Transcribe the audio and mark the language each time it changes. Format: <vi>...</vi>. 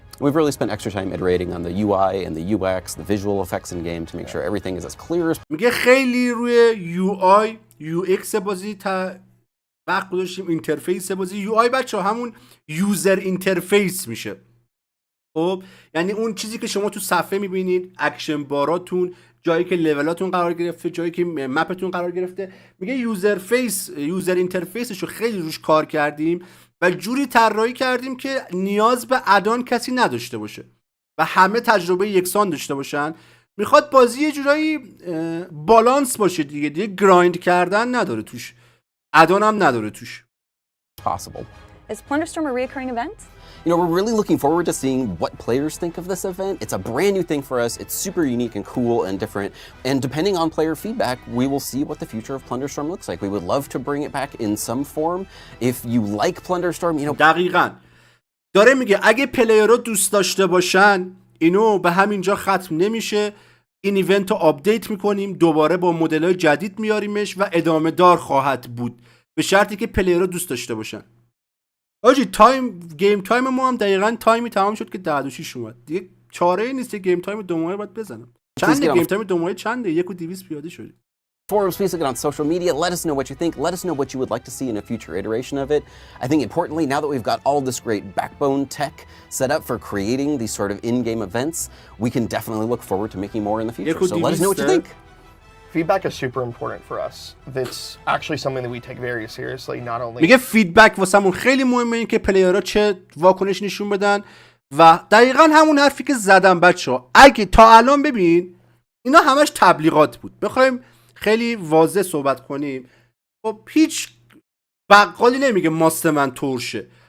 <en>We've really spent extra time iterating on the UI and the UX, the visual effects in game to make sure everything is as clear as</en> <fa>میگه خیلی روی UI UX بازی وقت گذاشتیم، اینترفیس بازی. یو آی بچه همون یوزر اینترفیس میشه. خب یعنی اون چیزی که شما تو صفحه میبینید، اکشن باراتون، جایی که لولاتون قرار گرفته، جایی که مپتون قرار گرفته. میگه یوزر اینترفیسشو خیلی روش کار کردیم و جوری طراحی کردیم که نیاز به ادان کسی نداشته باشه و همه تجربه یکسان داشته باشن. میخواد بازی یه جورایی بالانس باشه دیگه گرایند کردن نداره توش، ادان هم نداره توش.</fa> <en>possible. Is Plunderstorm a recurring event? You know, we're really looking forward to seeing what players think of this event. It's a brand new thing for us. It's super unique and cool and different. And depending on player feedback, we will see what the future of Plunderstorm looks like. We would love to bring it back in some form. If you like Plunderstorm, you know...</en> <fa>دقیقاً. داره میگه اگه پلیرها دوست داشته باشن اینو به همینجا ختم نمیشه. این ایونت رو آپدیت میکنیم، دوباره با مدل‌های جدید میاریمش و ادامه دار خواهد بود به شرطی که پلیرها دوست داشته باشن. آجی گیم تایم ما هم دقیقاً تایمی تمام شد که 10:06 اومد. دیگه چاره‌ای نیست، گیم تایم 2 ماهه باید بزنم. چنده گیم تایم 2 ماهه چنده؟ 1.200 پیاده شدی.</fa> <en>Forums, please look it on social media. Let us know what you think. Let us know what you would like to see in a future iteration of it. I think importantly, now that we've got all this great backbone tech set up for creating these sort of in-game events, we can definitely look forward to making more in the future. So let us know what you think. Feedback is super important for us. It's actually something that we take very seriously, not only...</en> <fa>میگه فیدبک واسمون خیلی مهمه، این که پلیرها چه واکنش نشون بدن و دقیقاً همون حرفی که زدم بچه‌ها. اگه تا الان ببین اینا همش تبلیغات بود. بخوایم خیلی واضح صحبت کنیم، خب هیچ بقالی نمیگه ماست من ترشه.</fa>